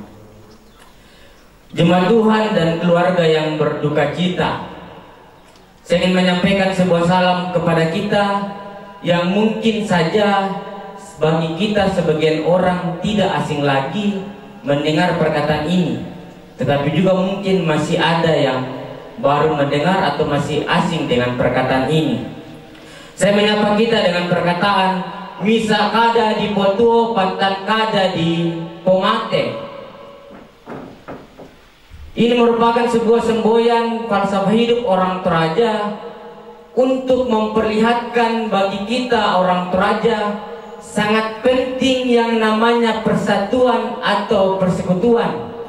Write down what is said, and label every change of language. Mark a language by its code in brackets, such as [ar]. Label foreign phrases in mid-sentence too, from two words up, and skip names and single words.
[id] Jemaat Tuhan dan keluarga yang berduka cita, saya ingin menyampaikan sebuah salam kepada kita yang mungkin saja bagi kita sebagian orang tidak asing lagi mendengar perkataan ini, tetapi juga mungkin masih ada yang baru mendengar atau masih asing dengan perkataan ini. Saya menyapa kita dengan perkataan [sda] misa kada di potuo pantan kada di pomate, [id] Ini merupakan sebuah semboyan falsafah hidup orang Toraja untuk memperlihatkan bagi kita orang Toraja sangat penting yang namanya persatuan atau persekutuan.